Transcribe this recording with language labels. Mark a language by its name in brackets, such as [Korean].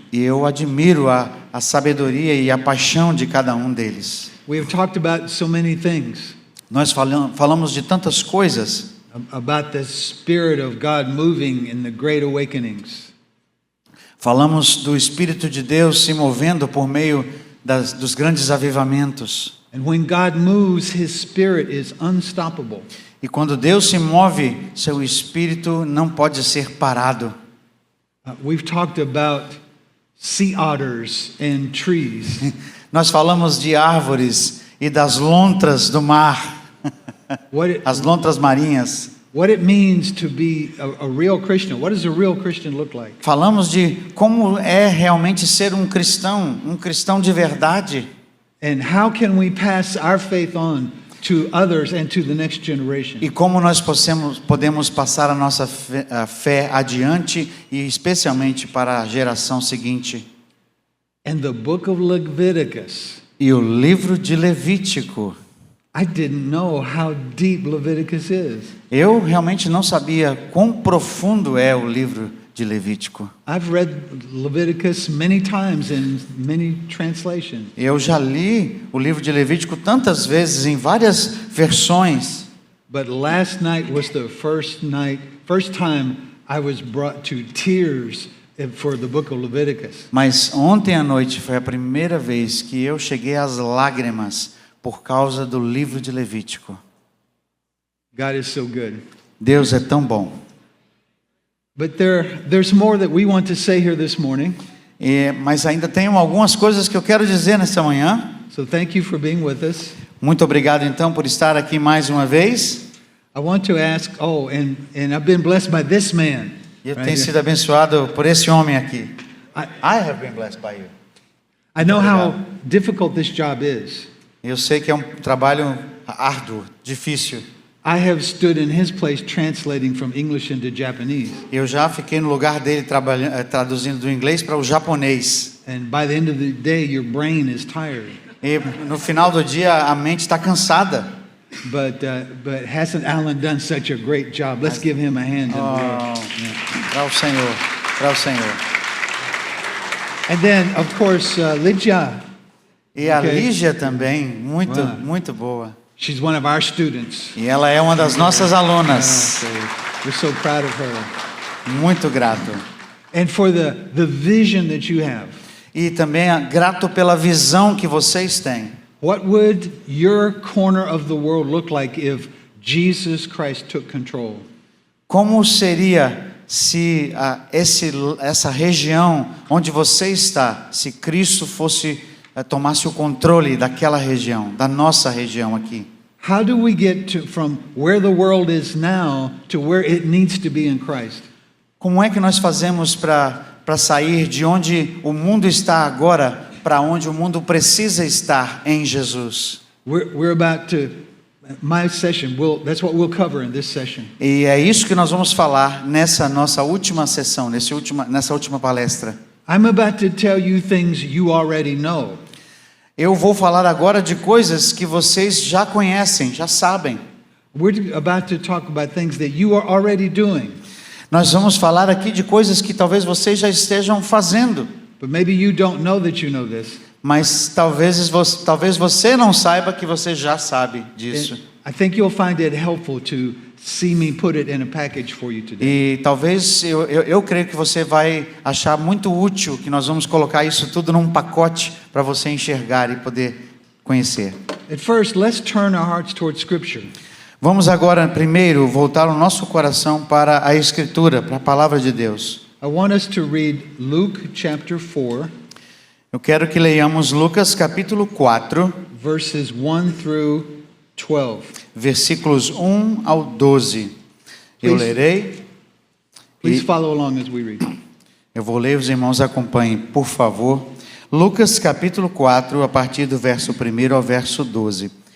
[Portuguese] E eu admiro a sabedoria e a paixão de cada um deles. [English] We have talked about so many things. [Portuguese] Nós falamos de tantas coisas. [English] About the Spirit of God moving in the great awakenings. [Portuguese] Falamos do Espírito de Deus se movendo por meio dos grandes avivamentos. [English] And when God moves, His Spirit is unstoppable. [Portuguese] E quando Deus se move, seu Espírito não pode ser parado. [English] We've talked about sea otters and trees. [Portuguese] Nós falamos de árvores e das lontras do mar. As lontras marinhas. [English] What it means to be a real Christian. What does a real Christian look like? [Portuguese] Falamos de como é realmente ser um cristão de verdade. [English] And how can we pass our faith on to others and to the next generation? [Portuguese] E como nós podemos passar a nossa fé adiante e especialmente para a geração seguinte. [English] And the book of Leviticus. [Portuguese] E o livro de Levítico. [English] I didn't know how deep Leviticus is. [Portuguese] Eu realmente não sabia quão profundo é o livro de Levítico. [English] I've read Leviticus many times in many translations. [Portuguese] Eu já li o livro de Levítico tantas vezes em várias versões. [English] But last night was the first time I was brought to tears for the book of Leviticus. [Portuguese] Mas ontem à noite foi a primeira vez que eu cheguei às lágrimas por causa do livro de Levítico. [English] God is so good. [Portuguese] Deus é tão bom. [English] But there's more that we want to say here this morning. [Portuguese] Mas ainda tenho algumas coisas que eu quero dizer nessa manhã. [English] So thank you for being with us. [Portuguese] Muito obrigado então por estar aqui mais uma vez. [English] I want to ask, and I've been blessed by this man. [Portuguese] E eu [English] right [Portuguese] tenho sido abençoado por esse homem aqui. [English] I, I have been blessed by you. I know how [Portuguese] Obrigado. [English] difficult this job is. [Portuguese] Eu sei que é um trabalho árduo, difícil. [English] I have stood in his place translating from English into Japanese. [Portuguese] Eu já fiquei no lugar dele traduzindo do inglês para o japonês. [English] And by the end of the day, your brain is tired. [Portuguese] E no final do dia a mente está cansada. [English] But hasn't Alan done such a great job? Let's give him a hand. [Portuguese] Para o Senhor, para o Senhor. [English] And then, of course, Lydia. [Portuguese] E a Okay. Lígia também, muito, Wow. muito boa. [English] She's one of our students. [Portuguese] E ela é uma das nossas alunas. [English] So we're so proud of her. [Portuguese] Muito grato. [English] And for the vision that you have. [Portuguese] E também grato pela visão que vocês têm. [English] What would your corner of the world look like if Jesus Christ took control? [Portuguese] Como seria se essa região onde você está, se Cristo tomasse o controle daquela região, da nossa região aqui? [English] How do we get from where the world is now to where it needs to be in Christ? [Portuguese] Como é que nós fazemos para sair de onde o mundo está agora para onde o mundo precisa estar em Jesus? [English] We're about to, my session, that's what we'll cover in this session. [Portuguese] E é isso que nós vamos falar nessa nossa última sessão, nessa última palestra. [English] I'm about to tell you things you already know. [Portuguese] Eu vou falar agora de coisas que vocês já conhecem, já sabem. [English] We're about to talk about things that you are already doing. [Portuguese] Nós vamos falar aqui de coisas que talvez vocês já estejam fazendo. [English] But maybe you don't know that you know this. [Portuguese] Mas talvez você não saiba que você já sabe disso. [English] And I think you'll find it helpful to see me put it in a package for you today. [Portuguese] E talvez eu creio que você vai achar muito útil que nós vamos colocar isso tudo num pacote para você enxergar e poder conhecer. [English] At first, let's turn our hearts towards Scripture. [Portuguese] Vamos agora primeiro voltar o nosso coração para a Escritura, para a Palavra de Deus. [English] I want us to read Luke chapter 4, [Portuguese] Eu quero que leiamos Lucas capítulo 4, [English] verses 1 through 12. [Portuguese] versículos 1 ao 12. Eu [English] Please. [Portuguese] lerei. [English] Please [Portuguese] E [English] follow along as we read. [Portuguese] eu vou ler, os irmãos acompanhem, por favor. Lucas capítulo 4, a partir do verso 1 ao verso 12.